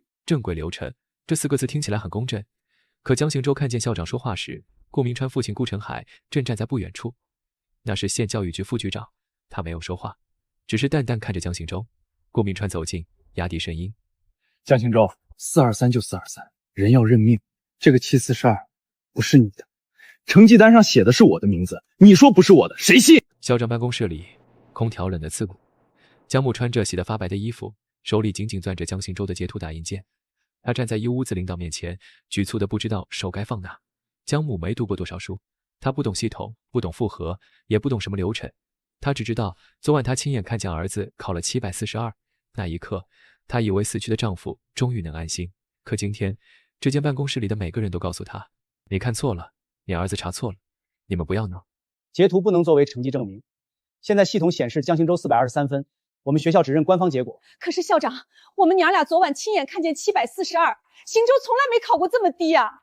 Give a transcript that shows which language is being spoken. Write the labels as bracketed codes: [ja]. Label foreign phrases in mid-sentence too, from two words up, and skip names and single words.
[zh] 正規流程這4個字聽起來很公正，可江行舟看見校長說話時，顧銘川父親顧成海正站在不遠處，那是縣教育局副局長，他沒有說話，只是淡淡看着江行舟。顧銘川走近，壓低聲音： 江行舟，423就423，人要認命，這個742不是你的，成績單上寫的是我的名字，你說不是我的，誰信？校長辦公室裡，空調冷得刺骨。江母穿着洗得發白的衣服，手裡緊緊攥着江行舟的截圖打印件。他站在一屋子領導面前，局促的不知道手該放哪。江母沒讀過多少書，他不懂系統，不懂複合，也不懂什麼流程。他只知道昨晚他親眼看見兒子考了742，那一刻，他以為死去的丈夫終於能安心。可今天，這間辦公室裡的每個人都告訴他：你看錯了，你兒子查錯了，你們不要鬧。截圖不能作為成績證明。現在系統顯示江行舟423分，我們學校只認官方結果。可是校長，我們娘倆昨晚親眼看見742，行舟從來沒考過這麼低啊。